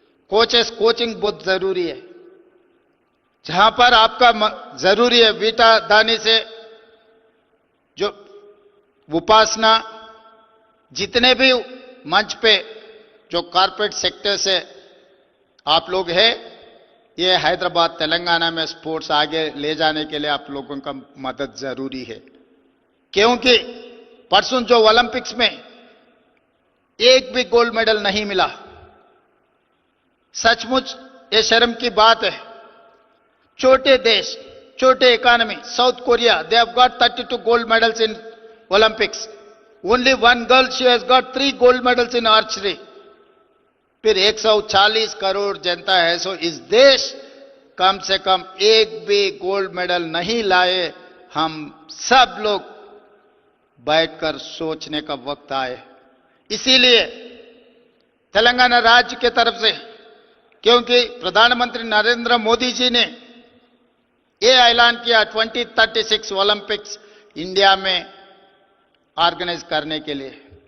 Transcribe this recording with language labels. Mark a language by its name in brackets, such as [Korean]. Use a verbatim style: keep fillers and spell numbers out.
[Hindi] Coaches coaching बहुत ज़रूरी है, जहां पर आपका जरूरी है वीटा दानी से जो उपासना, जितने भी मंच पे जो कॉर्पोरेट सेक्टर से आप लोग है, ये हैदराबाद तेलंगाना में स्पोर्ट्स आगे ले जाने के लिए आप लोगों का मदद जरूरी है। क्योंकि परसों जो ओलंपिक्स में एक भी गोल्ड मेडल नहीं मिला, सचमुच ये शर्म की बात है। छोटे देश, छोटे economy, [English] South Korea, they have got thirty-two gold medals in Olympics. Only one girl, she has got three gold medals in archery. [Hindi] फिर एक सौ चालीस करोड़ जनता है, सो इस देश कम से कम एक भी गोल्ड मेडल नहीं लाए। हम सब लोग बैठकर सोचने का वक्त आए। इसीलिए तेलंगाना राज्य के तरफ से, क्योंकि प्रधानमंत्री नरेंद्र मोदी जी ने ये ऐलान किया twenty thirty six Olympics India में ऑर्गेनाइज करने के लिए।